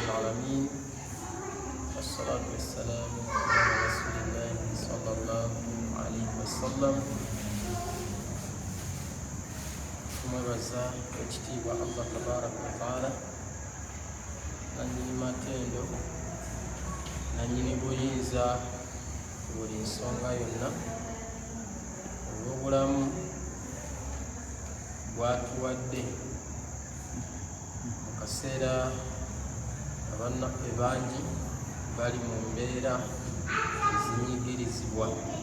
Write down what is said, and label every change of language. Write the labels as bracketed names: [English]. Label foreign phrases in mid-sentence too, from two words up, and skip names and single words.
[Arabic] العالمين والصلاة والسلام على رسول الله صلى الله عليه وسلم. ثم بزا اجتيب الله تبارك وتعالى [Ganda] nanyini matendo nanyini buyinza buli nsonga yonna olw'obulamu bwatuwadde mu kaseera abannaffe bangi bali mu mbeera ezinyigirizibwa,